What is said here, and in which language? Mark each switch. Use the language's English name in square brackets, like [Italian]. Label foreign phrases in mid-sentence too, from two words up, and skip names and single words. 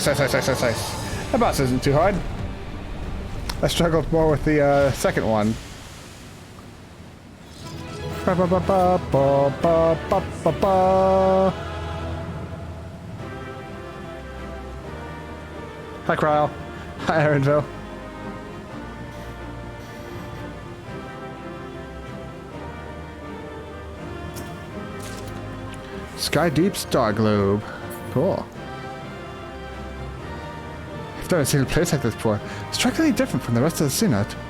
[English] That boss isn't too hard. I struggled more with the second one. Ba, ba, ba, ba, ba, ba, ba, ba, ba. Hi, Cryle. Hi, Aaronville. Sky Deep Star Globe. Cool. I've never seen a place like this before. Strikingly different from the rest of the Synod.